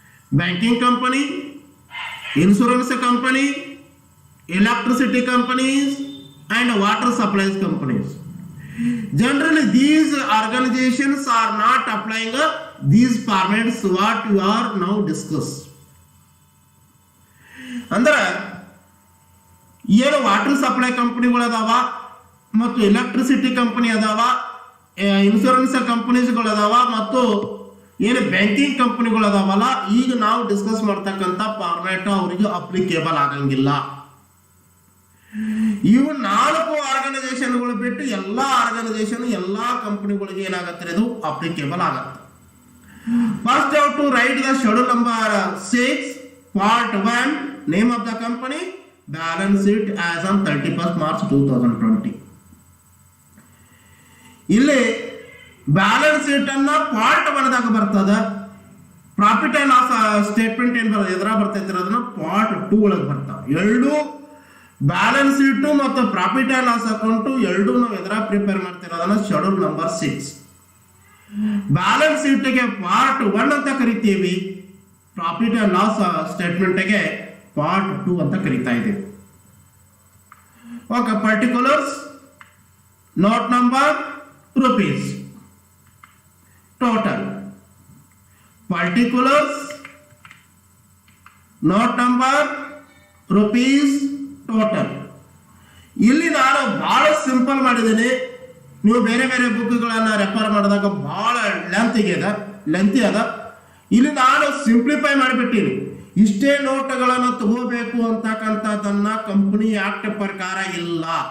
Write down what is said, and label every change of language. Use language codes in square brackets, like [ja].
[en] Banking company, insurance company, electricity companies and water supplies companies. Generally these organizations are not applying these formats what we are now discuss. [kn] Andre ಏನು water supply ಕಂಪನಿಗಳು ಅದಾವ ಮತ್ತು electricity company ಅದಾವ, insurance ಕಂಪನೀಸ್ಗಳು ಅದಾವ ಮತ್ತು ಏನು banking ಕಂಪನಿಗಳು ಅದಾವಲ್ಲ, ಈಗ ನಾವು ಡಿಸ್ಕಸ್ ಮಾಡ್ತಕ್ಕಂಥ ಫಾರ್ಮ್ಯಾಟ್ ಅವರಿಗೆ ಅಪ್ಲಿಕೇಬಲ್ ಆಗಂಗಿಲ್ಲ. ಇವು 4 ಆರ್ಗನೈಸೇಷನ್ಗಳು ಬಿಟ್ಟು ಎಲ್ಲ ಆರ್ಗನೈಸೇಷನ್ ಎಲ್ಲ ಕಂಪನಿಗಳಿಗೆ ಏನಾಗುತ್ತೆ ಇದು ಅಪ್ಲಿಕೇಬಲ್ ಆಗುತ್ತೆ. [en] First how to write the schedule number 6 part 1 name of the company, balance sheet as on 31st March 2020. [kn] ಇಲ್ಲಿ ಬ್ಯಾಲೆನ್ಸ್ ಶೀಟ್ ಅನ್ನ ಪಾರ್ಟ್ 1 ದಾಗ ಬರ್ತದ. ಪ್ರಾಫಿಟ್ ಅಂಡ್ ಲಾಸ್ ಸ್ಟೇಟ್ಮೆಂಟ್ ಏನ್ ಬರ್ತದೆ ಎದ್ರ ಬರ್ತೈತಿ ಅದನ್ನ ಪಾರ್ಟ್ 2 ಒಳಗೆ ಬರ್ತಾವ. ಎರಡು ಬ್ಯಾಲೆನ್ಸ್ ಶೀಟ್ ಮತ್ತು ಪ್ರಾಫಿಟ್ ಅಂಡ್ ಲಾಸ್ ಅಕೌಂಟ್ ಎರಡು ನಾವು ಎದ್ರ prepare ಮಾಡ್ತಿರೋದನ್ನ schedule number 6. Balance ಶೀಟ್ಗೆ part 1 ಅಂತ ಕರಿತೀವಿ, ಪ್ರಾಫಿಟ್ ಅಂಡ್ ಲಾಸ್ ಸ್ಟೇಟ್ಮೆಂಟ್ಗೆ ಪಾರ್ಟ್ 2 ಅಂತ ಕರಿತಾ ಇದ್ದೀವಿ. [en] Okay, particulars, note number, rupees, total, particulars, note number, rupees, total. [kn] ಇಲ್ಲಿ ನಾನು ಬಹಳ ಸಿಂಪಲ್ ಮಾಡಿದ್ದೀನಿ. ನೀವು ಬೇರೆ ಬೇರೆ ಬುಕ್ಗಳನ್ನು ರೆಫರ್ ಮಾಡಿದಾಗ ಬಹಳ ಲೆಂತಿ ಅದ. ಇಲ್ಲಿ ನಾನು ಸಿಂಪ್ಲಿಫೈ ಮಾಡಿಬಿಟ್ಟಿನಿ. ಇಷ್ಟೇ ನೋಟ್ಗಳನ್ನು ತಗೋಬೇಕು ಅಂತಕ್ಕಂಥದ್ದನ್ನ ಕಂಪನಿ ಆಕ್ಟ್ ಪ್ರಕಾರ ಇಲ್ಲ.